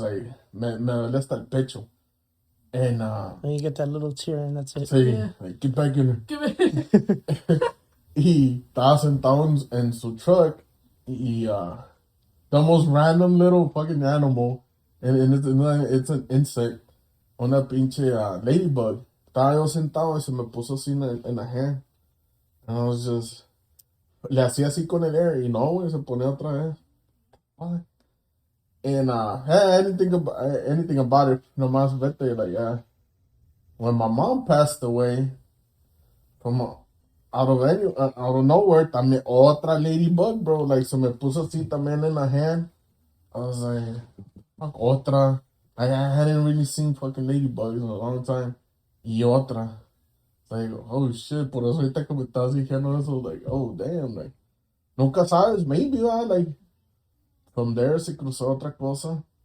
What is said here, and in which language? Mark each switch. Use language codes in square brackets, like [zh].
[es] Like, me duele hasta el pecho. [en] And you get that little tear and that's it. Sí, like, get back in there. Y estaba sentado en su truck y the most random little fucking animal, and it's an insect, una pinche ladybug. [es] Estaba yo sentado y se me puso así en la hand. And I was just, le hacía así con el air y no, güey, se ponía otra vez. [en] What? And anything about it, nomás vete, like, yeah. When my mom passed away, from out of nowhere, también otra ladybug, bro. [es] Like, se me puso así también en la hand. [en] I was like, fuck, otra. I hadn't really seen fucking ladybugs in a long time. [es] Y otra. Like, oh shit, por eso ahorita que me estás diciendo eso, like, oh damn, like, nunca sabes, maybe, like, from there se cruzó otra cosa.